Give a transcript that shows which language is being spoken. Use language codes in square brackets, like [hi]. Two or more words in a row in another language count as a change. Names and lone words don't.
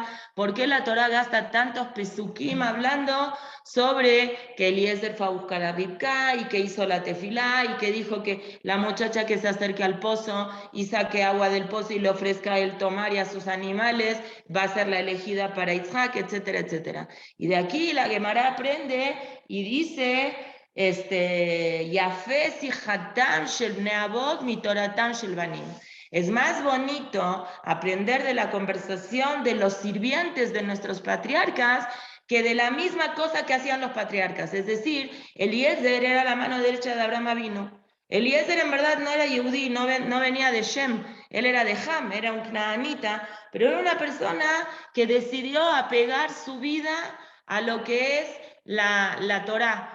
[es] ¿Por qué la Torah gasta tantos pesukim hablando sobre que Eliezer fue a buscar a Rivka y que hizo la tefilá y que dijo que la muchacha que se acerque al pozo y saque agua del pozo y le ofrezca a él tomar y a sus animales va a ser la elegida para Yitzhak, etcétera, etcétera? Y de aquí la Gemara aprende y dice... [he] יפה שיחתן של בני אבות מתורתן של בנים. [es] Es más bonito aprender de la conversación de los sirvientes de nuestros patriarcas que de la misma cosa que hacían los patriarcas. Es decir, Eliezer era la mano derecha de Abraham Avinu. Eliezer en verdad no era Yehudí, no venía de Shem, él era de Ham, era un canaanita, pero era una persona que decidió apegar su vida a lo que es la Torá.